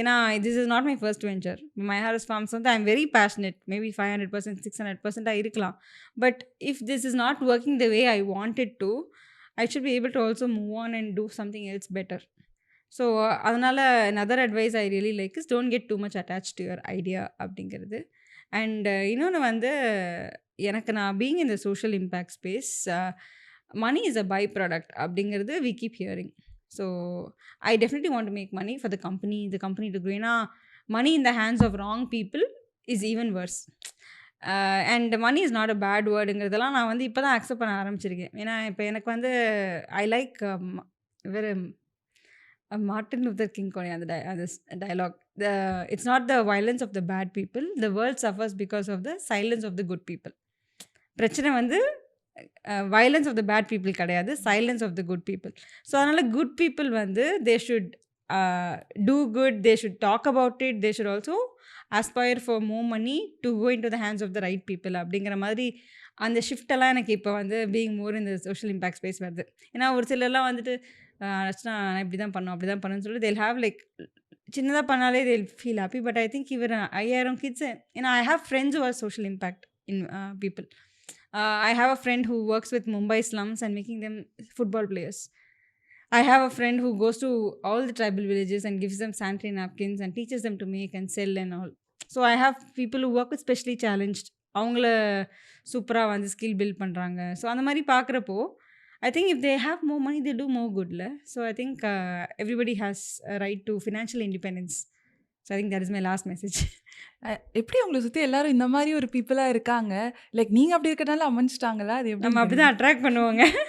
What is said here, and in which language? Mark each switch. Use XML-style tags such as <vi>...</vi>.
<en>ஏன்னா this is not my first venture. My harvest farms வந்து I am very passionate, maybe 500%, 600%</en> <ta>இருக்கலாம்.</ta> <en>But if this is not working the way I wanted to, I should be able to also move on and do something else better. So</en> <ta>அதனால்</ta> <en>another advice I really like is don't get too much attached to your idea</en> <ta>அப்படிங்கிறது.</ta> <en>and</en> <ta>இன்னொன்று வந்து எனக்கு நான்</ta> <en>being in the social impact space, money is a by product</en> <ta>அப்படிங்கிறது</ta> <en>we keep hearing. So I definitely want to make money for the company to grow.</en> <ta>ஏன்னா</ta> <en>money in the hands of wrong people is even worse. And money is not a bad வேர்டுங்கிறதெல்லாம்</en> <ta>நான் வந்து இப்போ தான்</ta> <en>accept</en> <ta>பண்ண ஆரம்பிச்சிருக்கேன். ஏன்னா இப்போ எனக்கு வந்து</ta> <en>I like வேறு Martin Luther King</en> <ta>கோனி அந்த</ta> <en>Dialogue, it's not the violence of the bad people, the world suffers because of the silence of the good people.</en> <ta>பிரச்சனை வந்து</ta> <en>violence of the bad people</en> <ta>கிடையாது,</ta> <en>Silence of the good people. So</en> <ta>அதனால்</ta> <en>good people வந்து they should do good, they should talk about it, they should also aspire for more money to go into the hands of the right people</en> <ta>அப்படிங்கிற மாதிரி அந்த ஷிஃப்டெல்லாம் எனக்கு இப்போ வந்து</ta> <en>being more இந்த social impact space</en> <ta>வருது. ஏன்னா ஒரு சிலர்லாம் வந்துட்டு ஆக்சுவலாக நான் இப்படி தான் பண்ணோம் அப்படி தான் பண்ணணும்னு சொல்லிட்டு</ta> <en>they'll have like</en> <ta>சின்னதாக பண்ணாலே</ta> <en>They'll feel happy. But I think இவர் 5000 kids,</en> <ta>ஏன்னா</ta> <en>I have friends who are social impact in people. I have a friend who works with Mumbai slums and making them football players. I have a friend who goes to all the tribal villages and gives them sanitary napkins and teaches them to make and sell and all. So I have people who work with specially challenged,</en> <ta>அவங்கள சூப்பராக வந்து</ta> <en>skill build</en> <ta>பண்ணுறாங்க.</ta> <en>so</en> <ta>அந்த மாதிரி பார்க்குறப்போ</ta> <en>I think if they have more money they do more குட்ல. So I think everybody has right to financial independence. So I think that is my last message.</en> <ta>எப்படி உங்களை சுற்றி எல்லாரும் இந்த மாதிரி ஒரு பீப்புளாக இருக்காங்க? லைக் நீங்கள் அப்படி இருக்கிறனால அமைஞ்சிட்டாங்களா? அது எப்படி? நம்ம அப்படி தான் அட்ராக்ட் பண்ணுவாங்க.</ta>